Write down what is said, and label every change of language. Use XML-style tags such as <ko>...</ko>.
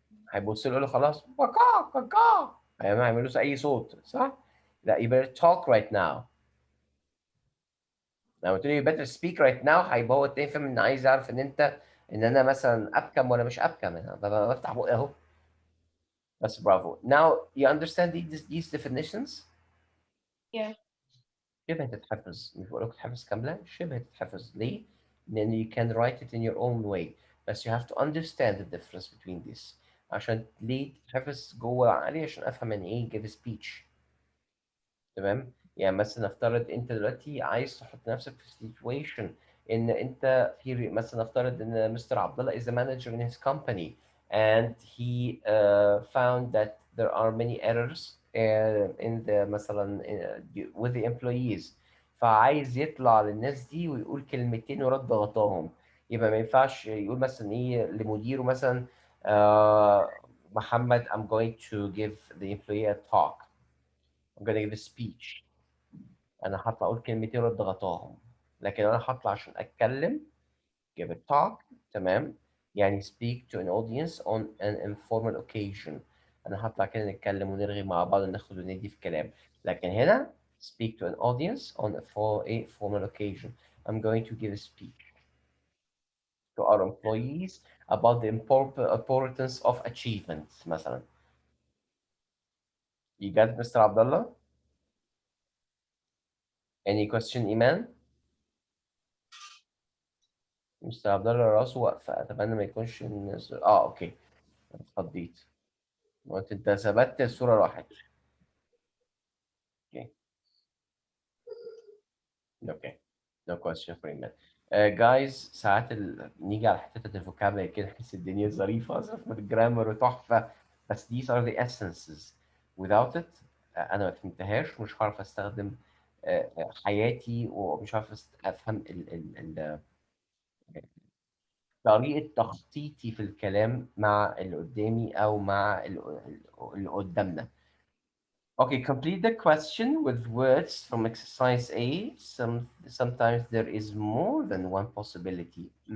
<ar>هيبص له يقول له خلاص بكا بكا. ما هيعملوش اي صوت صح؟ لا</ar> <en>you better talk right now.</en> <ar>لو قلت له</ar> <en>you better speak right now</en> <ar>هيبقى هو التاني فاهم ان عايز يعرف ان انا مثلا ابكم ولا مش ابكم. انا بفتح بقي اهو. بس برافو.</ar> <en>Now you understand these definitions؟ Yeah.</en> <ar>شبه تتحفظ. مش بقول لك تتحفظ كاملة، شبه تتحفظ. ليه؟ لأن</ar> <en>you can write it in your own way.</en> <ar>بس</ar> <en>you have to understand the difference between this.</en> <ar>عشان ليه تتحفظ جوه عقلي؟ عشان أفهم يعني إيه</ar> <en>give a speech.</en> <ar>تمام؟ يعني مثلا نفترض أنت دلوقتي عايز تحط نفسك في</ar> <en>situation</en> <ar>إن أنت في مثلا نفترض إن مستر</ar> <en>Abdullah is a manager in his company and he found that there are many errors in the مثلا with the employees.</en> <ar>فعايز يطلع للناس دي ويقول كلمتين ورد غطاهم. يبقى ما ينفعش يقول مثلا ايه لمديره مثلا محمد</ar> <en>I'm going to give the employee a talk. I'm going to give a speech.</en> <ar>انا هطلع اقول كلمتين ورد غطاهم. لكن انا هطلع عشان اتكلم</ar> <en>give a talk.</en> <ar>تمام؟ يعني</ar> <en>speak to an audience on an informal occasion.</en> <ar>أنا هطلع كده نتكلم ونرغي مع بعض وناخد وندي في كلام. لكن هنا</ar> <en>speak to an audience on a formal occasion. I'm going to give a speech to our employees about the importance of achievements مثلا. You got it, Mr. Abdullah? Any question, Iman?</en> <ar>مستر عبد الله راسه واقفة، أتمنى ما يكونش الناس أوكي اتفضيت. وأنت ثبت الصورة راحت.</ar> <en>Okay. Okay. No question for you.</en> <ar>Guys ساعات نيجي على حتة الفوكابلري كده نحس الدنيا ظريفة صرف من الجرامر وتحفة. بس</ar> <en>these are the essences. Without it</en> <ar>أنا ما فهمتهاش ومش هعرف أستخدم حياتي ومش عارف أفهم طريقة تخطيطي في الكلام مع اللي قدامي أو مع اللي قدامنا.</ar> <en>Okay, complete the question with words from exercise A. Sometimes there is more than one possibility.</en>